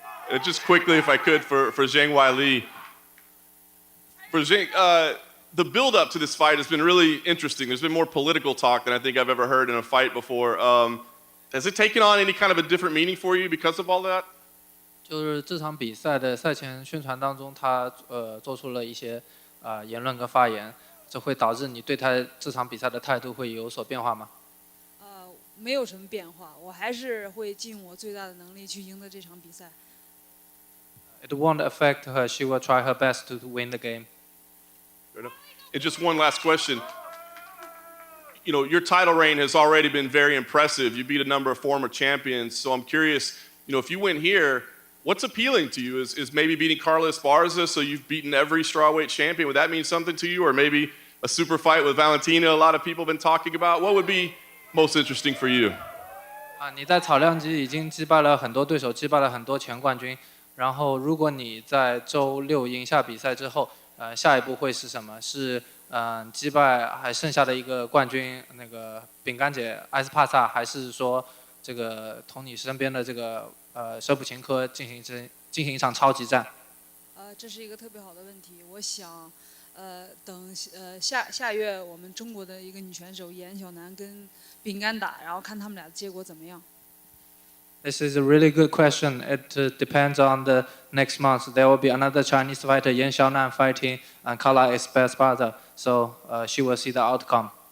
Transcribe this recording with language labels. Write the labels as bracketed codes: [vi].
[en] And just quickly, if I could, for Zhang Weili. For Zhang, the build-up to this fight has been really interesting. There's been more political talk than I think I've ever heard in a fight before. Has it taken on any kind of a different meaning for you because of all that? [zh] 就是这场比赛的赛前宣传当中，他做出了一些言论跟发言，这会导致你对他这场比赛的态度会有所变化吗？没有什么变化，我还是会尽我最大的能力去赢得这场比赛。 [en] It won't affect her. She will try her best to win the game. Fair enough. And just one last question. You know, your title reign has already been very impressive. You beat a number of former champions. So I'm curious, you know, if you win here, what's appealing to you? Is maybe beating Carla Esparza, so you've beaten every strawweight champion. Would that mean something to you? Or maybe a super fight with Valentina, a lot of people have been talking about. What would be most interesting for you? [zh] 你在草量级已经击败了很多对手，击败了很多前冠军。然后，如果你在周6赢下比赛之后，下一步会是什么？是击败还剩下的一个冠军那个饼干姐埃斯帕萨，还是说这个同你身边的这个舍普琴科进行一场超级战？这是一个特别好的问题。我想，等下月我们中国的一个女选手严小楠跟饼干打，然后看他们俩的结果怎么样。 [en] This is a really good question. It depends on the next month. There will be another Chinese fighter, Yan Xiaonan, fighting Carla Esparza. So she will see the outcome.